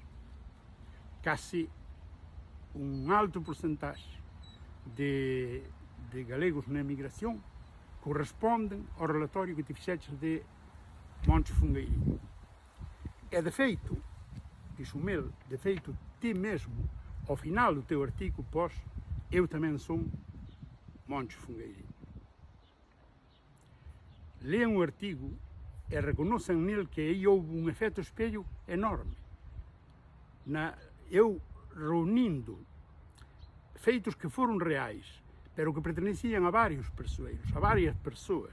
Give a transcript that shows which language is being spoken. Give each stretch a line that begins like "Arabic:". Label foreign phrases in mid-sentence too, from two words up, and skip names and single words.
Galician: Casi un alto porcentaxe de galegos na emigración corresponden ao relatorio que te fixeches de Moncho Fungueiriño. E de feito, Xumel, de feito, ti mesmo, ao final do teu artigo, pós,
Portuguese: eu também sou
Galician: Montes Fungueirinho.
Portuguese: Leiam o artigo e reconheçam nele que aí houve um efeito espelho enorme.
Galician: Eu reunindo feitos que foram reais, pero que pertenciam a vários persoeiros, a várias pessoas.